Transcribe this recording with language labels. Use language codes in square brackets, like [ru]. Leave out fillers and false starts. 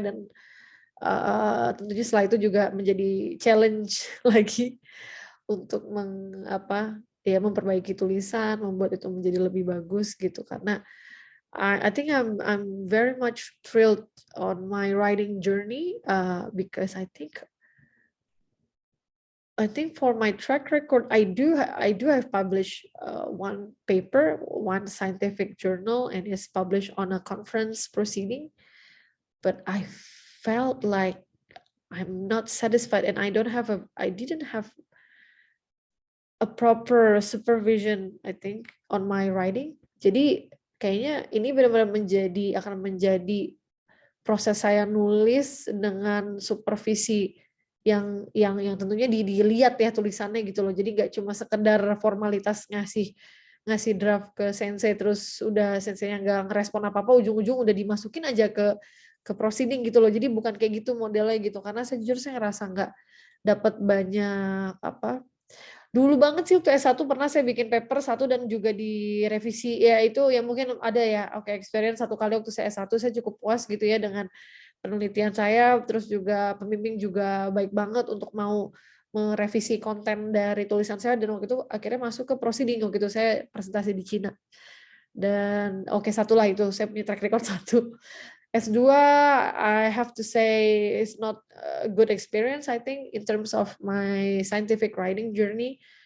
[id] Dan tentunya setelah itu juga menjadi challenge lagi untuk memperbaiki tulisan, membuat itu menjadi lebih bagus gitu. Karena [en] I think I'm very much thrilled on my writing journey, because I think for my track record, I do have published one paper, one scientific journal, and it's published on a conference proceeding. But I felt like I'm not satisfied, and I didn't have a proper supervision, I think, on my writing. [id] Jadi kayaknya ini benar-benar akan menjadi proses saya nulis dengan supervisi yang tentunya dilihat ya tulisannya gitu loh. Jadi nggak cuma sekedar formalitas ngasih draft ke sensei, terus udah senseinya nggak ngerespon apa-apa, ujung-ujung udah dimasukin aja ke proceeding gitu loh. Jadi bukan kayak gitu modelnya gitu. Karena sejujurnya saya ngerasa nggak dapat banyak dulu banget sih waktu S1 pernah saya bikin paper 1 dan juga direvisi. Ya itu ya mungkin ada ya, experience 1 kali waktu saya S1, saya cukup puas gitu ya dengan penelitian saya. Terus juga pembimbing juga baik banget untuk mau merevisi konten dari tulisan saya, dan waktu itu akhirnya masuk ke proceeding. Waktu itu saya presentasi di Cina. Dan 1 lah itu, saya punya track record 1. [en] S2, I have to say it's not a good experience, I think, in terms of my scientific writing journey.